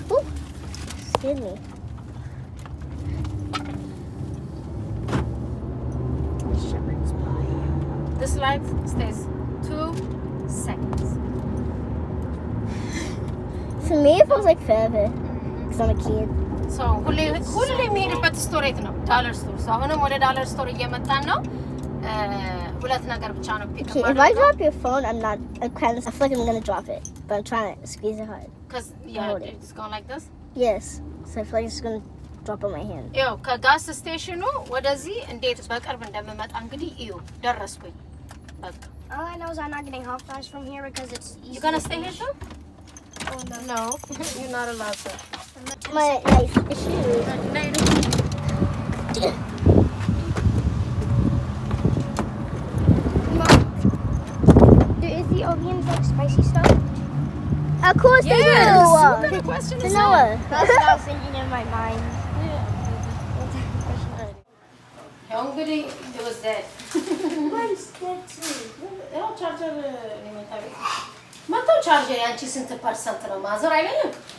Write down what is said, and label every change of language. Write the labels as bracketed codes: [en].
[en] Ooh, scared me. Shepherd's pie. This light stays 2 seconds. To me, it feels like forever because I'm a kid. [am] So ሁሌ የሚሄድበት ስቶር የት ነው? ዳለር ስቶር። So አሁንም ወደ ዳለር ስቶር እየመጣን ነው። ሁለት ነገር ብቻ ነው ፒክ [en] Okay, if I drop your phone, I feel like I'm gonna drop it, but I'm trying to squeeze it hard. Cuz yeah, it's going like this. Yes, so I feel like it's gonna drop on my hand. [am] ያው ከጋስ ስቴሽኑ ወደዚህ እንዴት በቅርብ እንደምመጣ እንግዲህ እዩ ደረስኩኝ። በቃ [en] All I know is I'm not getting hot flash from here because it's easy. You gonna stay here too? Oh, no. No, you're not allowed to. My shoes. Is the onions like spicy stuff? Of course they do. What kind of question is that? Noah. That's what I was thinking in my mind. [am] ያው እንግዲህ [en] it was dead. Mine's dead too. [am] ያው ቻርጀር ሊመጣ ቤት መጣው ቻርጀር ያንቺ ስንት ፐርሰንት ነው ማዘር አይደለም?